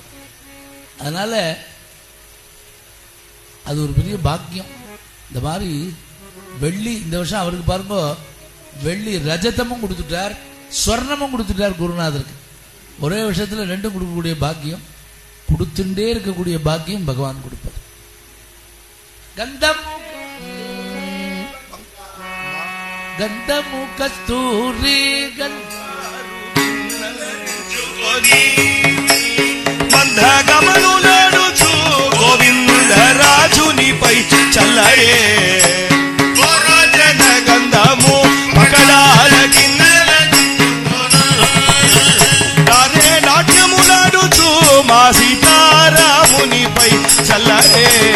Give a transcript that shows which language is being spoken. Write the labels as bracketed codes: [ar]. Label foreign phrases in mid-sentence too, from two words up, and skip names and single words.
[ta] அதனால அது ஒரு பெரிய பாக்கியம். இந்த மாதிரி வெள்ளி இந்த வருஷம் அவருக்கு பாருங்க, வெள்ளி ரஜதமும் கொடுத்துட்டார், ஸ்வர்ணமும் கொடுத்துட்டார் குருநாதருக்கு. ஒரே விஷயத்துல ரெண்டும் கொடுக்கக்கூடிய பாக்கியம், கொடுத்துட்டே இருக்கக்கூடிய பாக்கியம் பகவான் கொடுப்பார். [te] గంధము కస్తూరి మందగమనులడుచు గోవిందరాజునిపై చల్లరే గంధము పకడాల గిన్నెలే నాట్యములాడుచు మా సీతారామునిపై చల్లరే